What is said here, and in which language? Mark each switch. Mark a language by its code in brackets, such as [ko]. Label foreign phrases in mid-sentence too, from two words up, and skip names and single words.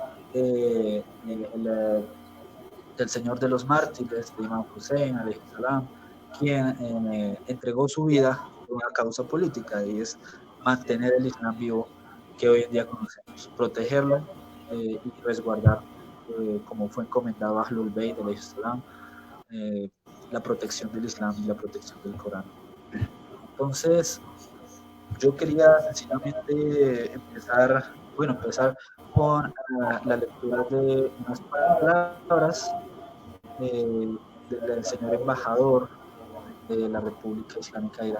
[es] del Señor de los Mártires, de Imam Hussein, [ar] عليه السلام, [es] quien entregó su vida por una causa política, y es mantener el Islam vivo que hoy en día conocemos, protegerlo y resguardar, como fue encomendado a [ar] أهل البيت عليه السلام, [es] la protección del Islam y la protección del Corán. Entonces, yo quería sencillamente empezar con la lectura de unas palabras del señor embajador de la República Islámica de Irán